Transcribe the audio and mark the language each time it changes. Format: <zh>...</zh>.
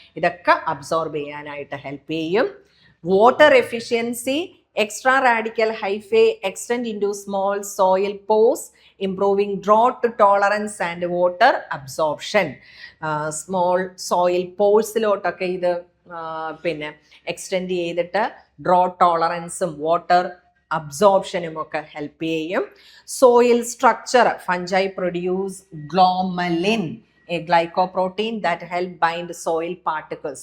<ml>ഇതൊക്കെ അബ്സോർബ് ചെയ്യാനായിട്ട് ഹെൽപ്പ് ചെയ്യും.</ml> <en>Water efficiency, extra radical hyphae extend into small soil pores, improving drought tolerance and water absorption.</en> <ml>Small soil പോഴ്സിലോട്ടൊക്കെ ഇത് പിന്നെ extend ചെയ്തിട്ട് drought ടോളറൻസും water അബ്സോർപ്ഷനും ഒക്കെ help ചെയ്യും.</ml> <en>Soil structure, fungi produce glomalin, a glycoprotein that help bind soil particles.</en>